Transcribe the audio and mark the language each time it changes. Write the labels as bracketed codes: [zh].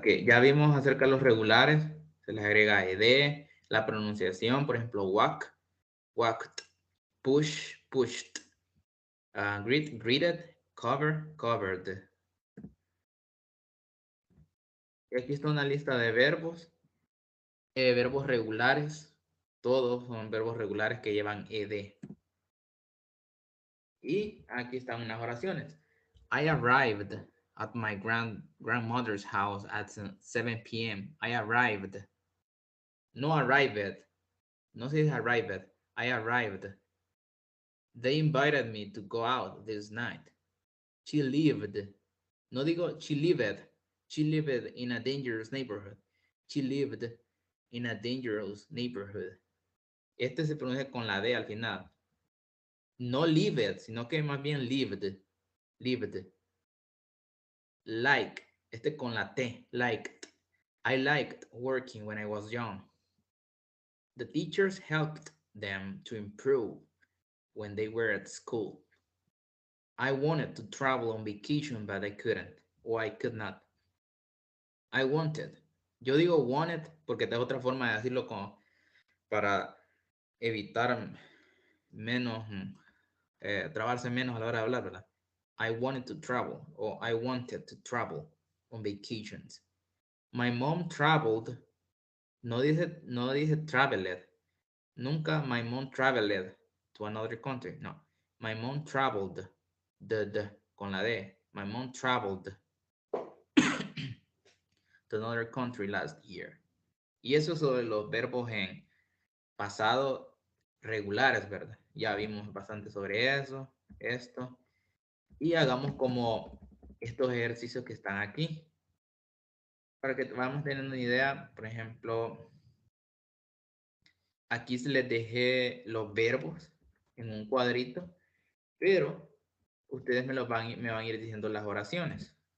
[es] Que ya vimos acerca de los regulares, se les agrega ed, la pronunciación, por ejemplo, [en] walk, walked, push, pushed, greet, greeted, cover, covered. [es] Y aquí está una lista de verbos, verbos regulares, todos son verbos regulares que llevan ed. Y aquí están unas oraciones. [en] I arrived at my grandmother's house at 7 p.m. I arrived. No arrived. [es] No se dice [en] arrived. I arrived. They invited me to go out this night. She lived. [es] No digo [en] she lived. She lived in a dangerous neighborhood. She lived in a dangerous neighborhood. [es] Este se pronuncia con la D al final. No lived, sino que más bien lived. Lived. Like. Este con la T. Liked. [en] I liked working when I was young. The teachers helped them to improve when they were at school. I wanted to travel on vacation, but I couldn't, or I could not. I wanted. [es] Yo digo wanted porque esta es otra forma de decirlo como para evitar menos, trabarse menos a la hora de hablar, ¿verdad? [en] I wanted to travel, or I wanted to travel on vacations. My mom traveled. [es] No dice [en] traveled. [es] Nunca [en] my mom traveled to another country. No. My mom traveled. [es] Con la D. [en] My mom traveled to another country last year. [es] Y eso sobre los verbos en pasado regulares, ¿verdad? Ya vimos bastante sobre eso, esto. Y hagamos como estos ejercicios que están aquí. Para que vamos teniendo una idea, por ejemplo, aquí se les dejé los verbos en un cuadrito, pero ustedes me van a ir diciendo las oraciones.